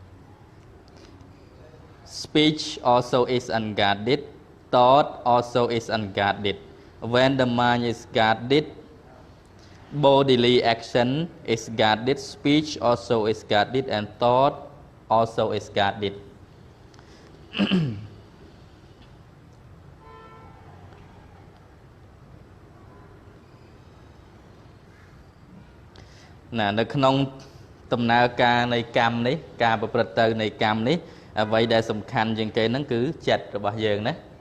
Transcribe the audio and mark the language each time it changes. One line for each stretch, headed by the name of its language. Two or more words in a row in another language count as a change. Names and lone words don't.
English: Speech also is unguarded. Thought also is unguarded. When the mind is guarded, bodily action is guarded, speech also is guarded, and thought also is guarded.
Khmer: នៅក្នុងដំណើរការនៃកម្មនេះការប្រព្រឹត្តទៅនៃកម្មនេះអ្វីដែលសំខាន់ជាងគេហ្នឹងគឺចិត្តរបស់យើងណា